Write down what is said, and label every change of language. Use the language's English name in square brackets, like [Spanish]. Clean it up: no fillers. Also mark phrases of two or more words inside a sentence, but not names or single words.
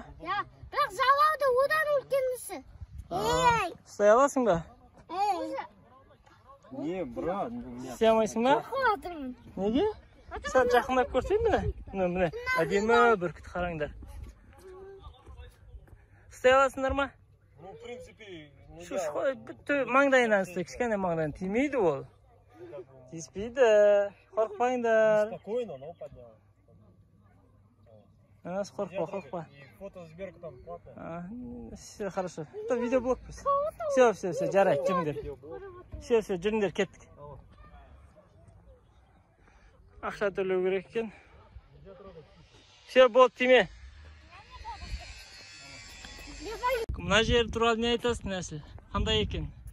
[Kazakh] Я, бірақ жалауда одан үлкенісі. Ұстай аласың ба? Ей. Не, брат. Істей алмайсың ба? Қуатырмын. Неге? Сәл жақындап көрсең міне. Міне. Әдемі бүркіт қараңдар. Ұстай аласыңдар ма? [Russian] Ну, в принципе, [Kazakh] Бүтті маңдайынан ұстай, кішкене маңдайынан тимейді ол. Тиіспейді. Қорқпаңдар. [Russian] спокойно, но поднял. [Kazakh] Анасы қорқпа. [Russian] И фотосберка там платная. Все хорошо. Это видеоблог пусть. Все, [Kazakh] жарайды, жүріңдер. Все, жүріңдер, кеттік. Ақша төлеу керек екен. Все, болды, тиме. Мына жер туралы не айтасың, Нәсіл? Қандай екен?